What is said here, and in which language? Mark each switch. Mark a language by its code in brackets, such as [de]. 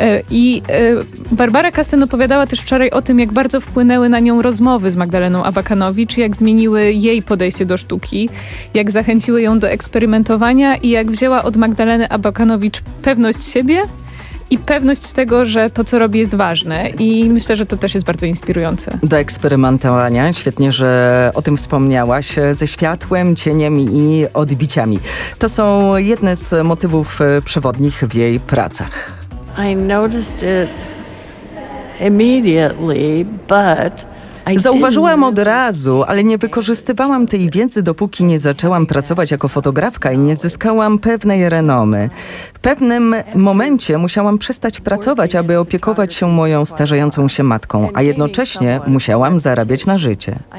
[pl] I Barbara Kasten opowiadała też wczoraj o tym, jak bardzo wpłynęły na nią rozmowy z Magdaleną Abakanowicz, jak zmieniły jej podejście do sztuki, jak zachęciły ją do eksperymentowania i jak wzięła od Magdaleny Abakanowicz pewność siebie i pewność tego, że to, co robi, jest ważne. I myślę, że to też jest bardzo inspirujące. Do eksperymentowania. Świetnie, że o tym wspomniałaś. Ze światłem, cieniem i odbiciami. To są jedne z motywów przewodnich w jej pracach. [en] I noticed it immediately, but [pl] zauważyłam od razu, ale nie wykorzystywałam tej wiedzy, dopóki nie zaczęłam pracować jako fotografka i nie zyskałam pewnej renomy. W pewnym momencie musiałam przestać pracować, aby opiekować się moją starzejącą się matką, a jednocześnie musiałam zarabiać na życie.